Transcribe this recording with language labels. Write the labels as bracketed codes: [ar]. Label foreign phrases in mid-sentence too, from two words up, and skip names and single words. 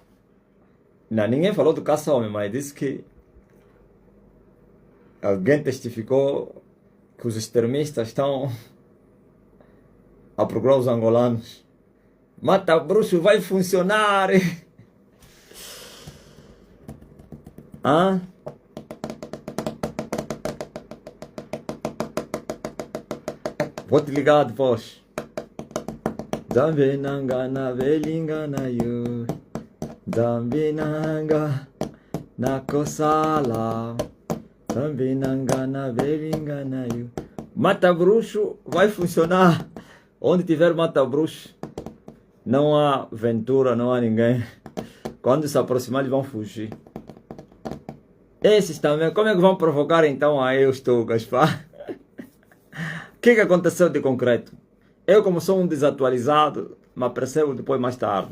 [pt] Não, ninguém falou do caça ao homem, mas disse que alguém testificou que os extremistas estão a procurar os angolanos. Mata bruxo vai funcionar. Vou te ligar depois. Zambinanga na velingana yu. Zambinanga na kosala. Zambinanga na velingana yu. Mata bruxo vai funcionar. Onde tiver mata bruxo, não há ventura, não há ninguém. Quando se aproximar, eles vão fugir. Esses também, como é que vão provocar então aí os tugas, pá? O que aconteceu de concreto? Eu, como sou um desatualizado, me apercebo depois mais tarde.